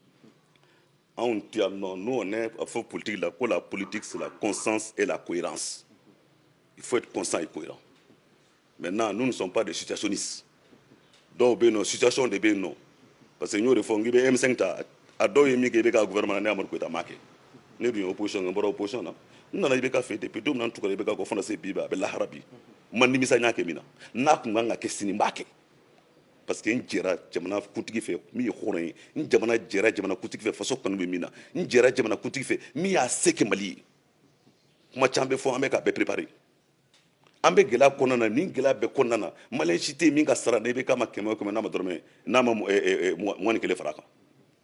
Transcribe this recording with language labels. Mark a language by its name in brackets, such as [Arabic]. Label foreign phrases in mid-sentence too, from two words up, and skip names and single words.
[Bambara] anw tɛ yan nɔ [French] nous on est à [Bambara] fɔ politique la ko [French] la politique c'est la constance et la cohérence il faut être constant et cohérent maintenant nous ne sommes pas des situationnistes [Bambara] dɔw bɛ yen nɔ situation de bɛ yen nɔ [French] parce que [Bambara] n y'o de fɔ n k'i bɛ M5 ta a dɔw ye min kɛ i bɛ ka gouvernement ne Amadu Koyita m'a kɛ ne dun ye opposition n bɔra opposition na n nana IBK fɛ depuis don min na n tugura IBK kɔ fana se bi a bɛ lahara bi ma nimisa n y'a kɛ min na n'a kun kan ka kɛ sini n b'a kɛ parce que n jɛra jamana kuntigi fɛ min ye hɔrɔn ye n jamana jɛra jamana kuntigi fɛ faso kanu bɛ min na n jɛra jamana kuntigi fɛ min y'a se kɛ Mali ye kuma caman bɛ fɔ an bɛ k'a bɛɛ préparer an bɛ gɛlɛya kɔnɔna na ni gɛlɛya bɛɛ kɔnɔna na maliyɛn si tɛ yen min ka sara ne bɛ k'a ma 100 o 100 n'a ma dɔrɔmɛ n'a ma 21 fara a kan